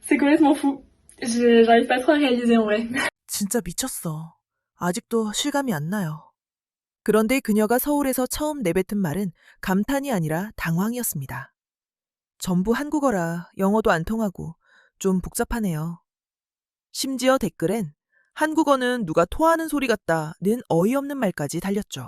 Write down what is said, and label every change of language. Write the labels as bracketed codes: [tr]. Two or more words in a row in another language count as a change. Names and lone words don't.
[fr] C'est complètement fou. J'arrive pas trop à réaliser en vrai. [ko] 진짜 미쳤어. 아직도 실감이 안 나요. 그런데 그녀가 서울에서 처음 내뱉은 말은 감탄이 아니라 당황이었습니다. 전부 한국어라 영어도 안 통하고 좀 복잡하네요. 심지어 댓글엔 한국어는 누가 토하는 소리 같다는 어이없는 말까지 달렸죠.